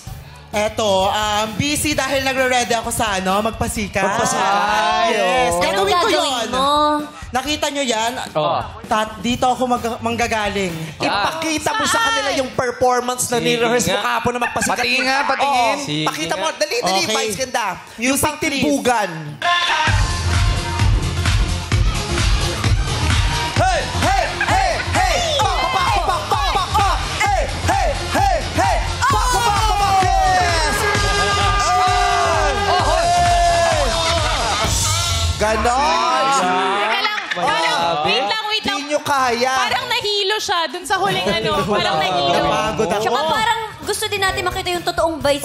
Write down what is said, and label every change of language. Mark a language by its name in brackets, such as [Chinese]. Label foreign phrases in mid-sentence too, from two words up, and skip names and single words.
[Filipino] Eto, busy dahil nagre-ready ako sa magpasikat. Magpasikat? Yes. Anong Gagawin ko gagawin yun. mo? Nakita nyo yan? Oh. Dito ako manggagaling. Ipakita mo sa kanila yung performance na ni-rehearse mo Sige nga. kahapon na magpasikat. Patingin nga, patingin. Oo. Sige Pakita nga. mo. Dali, Okay. Vice, ganda. Yung Music, pangtimbugan. Hey! Hey! Hey! Hey! Pak! Pak! Pak! Pak! Pak! Pak! Hey! Hey! Hey! Hey! Pak! Pak! Pak! Pak! Yes! Ganon! Teka lang. Wait lang. Hindi nyo kaya. Parang nahilo siya dun sa huling Parang nahilo. Napagod ako. Tsaka parang gusto din natin makita yung totoong Vice.